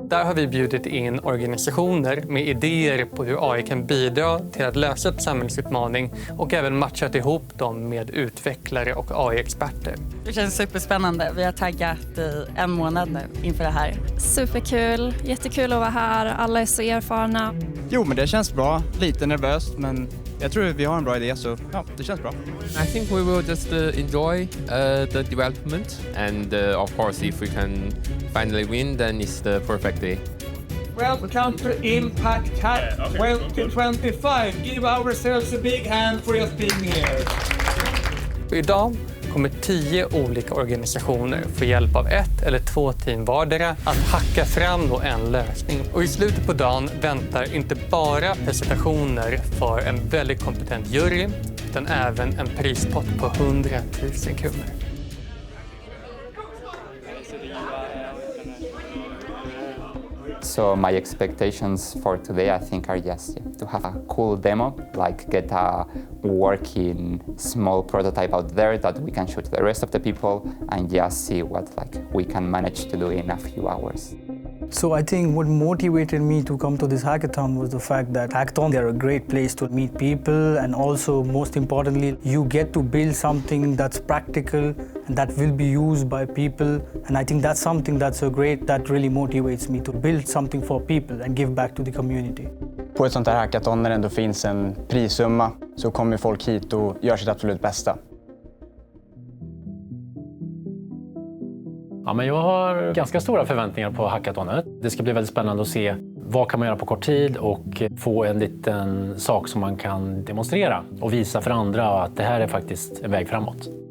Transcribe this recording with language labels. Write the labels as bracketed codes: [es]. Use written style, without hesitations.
[sv] Där har vi bjudit in organisationer med idéer på hur AI kan bidra till att lösa ett samhällsutmaning och även matchat ihop dem med utvecklare och AI-experter. Det känns superspännande. Vi har taggat i 1 månad nu inför det här. Superkul, jättekul att vara här. Alla är så erfarna. Jo, men det känns bra. Lite nervöst, men jag tror vi har en bra idé, så ja, det känns bra. [en] I think we will just enjoy the development, and of course if we can finally win, then it's the perfect day. Welcome to Impact Hack 2025. Give ourselves a big hand for just being here. [sv] Idag kommer 10 olika organisationer få hjälp av 1 eller 2 team vardera att hacka fram en lösning. Och i slutet på dagen väntar inte bara presentationer för en väldigt kompetent jury, utan även en prispott på 100 000 kronor. [en] So my expectations for today, I think, are just to have a cool demo, get a working small prototype out there that we can show to the rest of the people and just see what we can manage to do in a few hours. So I think what motivated me to come to this hackathon was the fact that hackathons are a great place to meet people, and also most importantly you get to build something that's practical and that will be used by people, and I think that's something that's so great that really motivates me to build something for people and give back to the community. [sv] På ett sånt här hackathon när det ändå finns en prissumma så kommer folk hit och gör sitt absolut bästa. Ja, men jag har ganska stora förväntningar på hackathonet. Det ska bli väldigt spännande att se vad kan man göra på kort tid och få en liten sak som man kan demonstrera och visa för andra att det här är faktiskt en väg framåt.